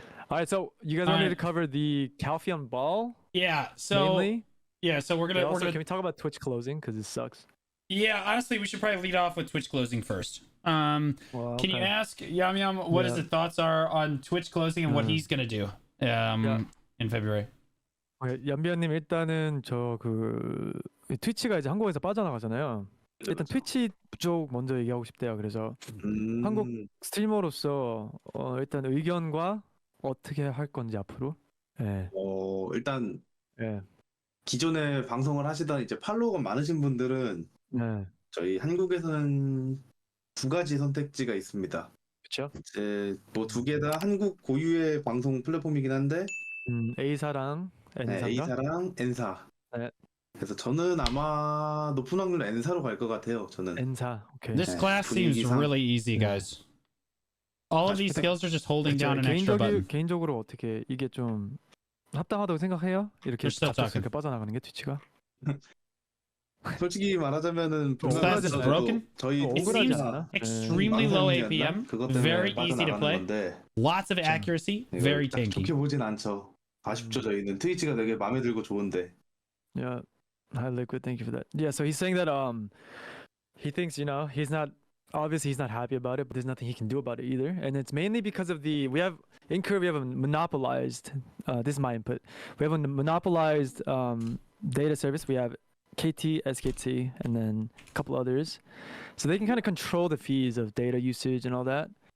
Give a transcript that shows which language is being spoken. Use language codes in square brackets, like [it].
[en] All right, so you guys want me to cover the Calpheon ball? Yeah. So mainly? yeah. So we're gonna. Can we talk about Twitch closing because it sucks? Yeah. Honestly, we should probably lead off with Twitch closing first. Well, Can you ask Yum Yum what his thoughts are on Twitch closing and what he's gonna do in February? [ko] 연비언님 일단은 저 그 트위치가 이제 한국에서 빠져나가잖아요. 일단 트위치 쪽 먼저 얘기하고 싶대요. 그래서 한국 스트리머로서 일단 의견과 어떻게 할 건지 앞으로. 예. 일단 예. 기존에 방송을 하시던 이제 팔로워가 많으신 분들은 네. 저희 한국에서는 두 가지 선택지가 있습니다. 그렇죠? 이제 뭐 두 개 다 한국 고유의 방송 플랫폼이긴 한데 A사랑 N사인가? A사랑 N사. 네. 그래서 저는 아마 높은 확률로 N사로 갈 것 같아요. 저는. N사. 오케이. [en] This class seems really easy, guys. All of these skills are just holding down an extra button. [ko] 개인적으로 어떻게 이게 좀 합당하다고 생각해요? 이렇게 갑자기 이렇게 빠져나가는 게 트위치가? 솔직히 말하자면은 [en] broken? [ko] 저희 [en] It seems extremely low APM, very easy to play, lots of accuracy, very tanky. [ko] 좋게 보진 않죠. 아쉽죠. 저희는 트위치가 되게 마음에 들고 좋은데. [en] Yeah, hi Liquid, thank you for that. Yeah, so he's saying that he thinks, you know, he's not happy about it, but there's nothing he can do about it either, and it's mainly because of in Korea we have a monopolized. This is my input. We have a monopolized data service. We have KT, SKT, and then a couple others, so they can kind of control the fees of data usage and all that.